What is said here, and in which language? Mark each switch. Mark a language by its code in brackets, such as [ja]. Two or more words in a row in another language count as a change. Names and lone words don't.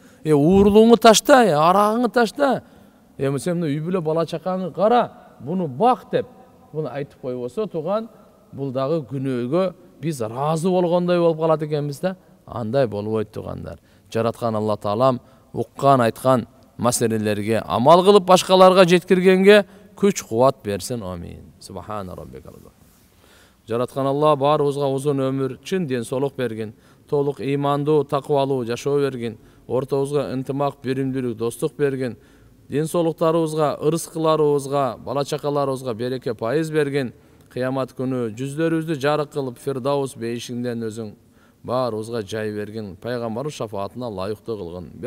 [ky] Уурулуңу ташта, арагыңы ташта. Сен үй бүлө бала чакаңы кара, буну бак деп буну айтып койбосо, туган, бул дагы күнөөгө биз ыраазы болгондой болуп калат экенбиз да. Андай болбойт тугандар. Жараткан Алла таалам уккан айткан маселелерге амал кылып башкаларга жеткиргенге күч кубат берсин. [ar] آمين. سبحان ربك. [ky] Жараткан Алла баарыбызга узун өмүр, чын ден соолук берген, толук ыймандуу, такыбалуу жашоо берген, ортобузга ынтымак, биримдүүлүк, достук берген, ден соолуктарыбызга, ырыскыларыбызга, бала чакаларыбызга береке пайыз берген, кыямат күнү жүздөрүбүздү жарык кылып Фирдаус бейишиңден өзүң баарыбызга жай берген, пайгамбар шафаатына лайыктуу кылгын.